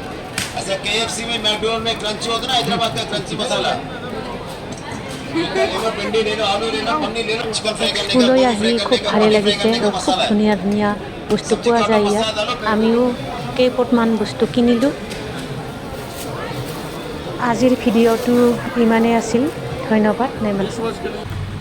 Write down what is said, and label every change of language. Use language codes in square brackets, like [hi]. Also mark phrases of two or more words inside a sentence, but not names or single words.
[hi] ऐसा KFC में मैकडोनल्ड में क्रंची होता है ना, हैदराबाद का क्रंची मसाला। भिंडी ले लो, आलू ले लो, पनीर ले लो, [en] chicken fry [hi] करने का, [as] স্কুললৈ [hi] बोटी [as] আহি [hi] फ्राई [as] খুব [hi] करने का, [as] ভালে [en] mutton fry [as] লাগিছে। [hi] करने का [as] খুব [hi] मसाला है। [as] ধুনীয়া ধুনীয়া বস্তু পোৱা যায় ইয়াত। আমিও কেইপটমান বস্তু কিনিলোঁ। আজিৰ ভিডিঅ'টো ইমানেই আছিল। ধন্যবাদ।